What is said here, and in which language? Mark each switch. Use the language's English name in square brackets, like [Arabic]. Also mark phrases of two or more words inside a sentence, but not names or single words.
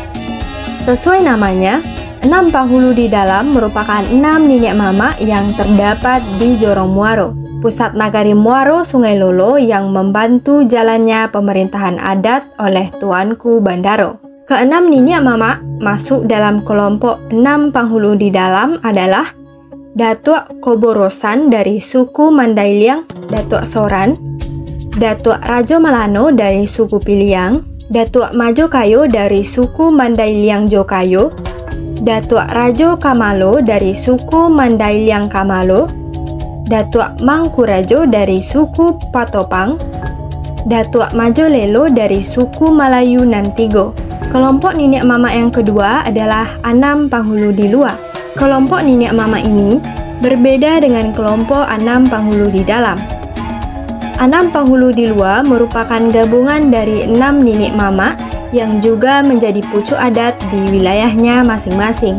[Indonesian] Sesuai namanya, 6 Panghulu di dalam merupakan 6 Niniak Mama yang terdapat di Jorong Muaro, pusat nagari Muaro Sungai Lolo yang membantu jalannya pemerintahan adat oleh Tuanku Bandaro. Keenam Niniak Mama masuk dalam kelompok 6 Panghulu di dalam adalah Datuk Koborosan dari suku Mandailing, Datuk Soran, Datuk Rajo Malano dari suku Piliang, Datuk Majokayo dari suku Mandailing Jokayo, Datuk Rajo Kamalo dari suku Mandailing Kamalo, Datuk Mangkurajo dari suku Patopang, Datuk Majolelo dari suku Malayu Nantigo. Kelompok Niniak Mama yang kedua adalah 6 Panghulu di luar. Kelompok Niniak Mama ini berbeda dengan kelompok 6 Panghulu di dalam. 6 Panghulu di luar merupakan gabungan dari 6 Niniak Mama yang juga menjadi pucuk adat di wilayahnya masing-masing.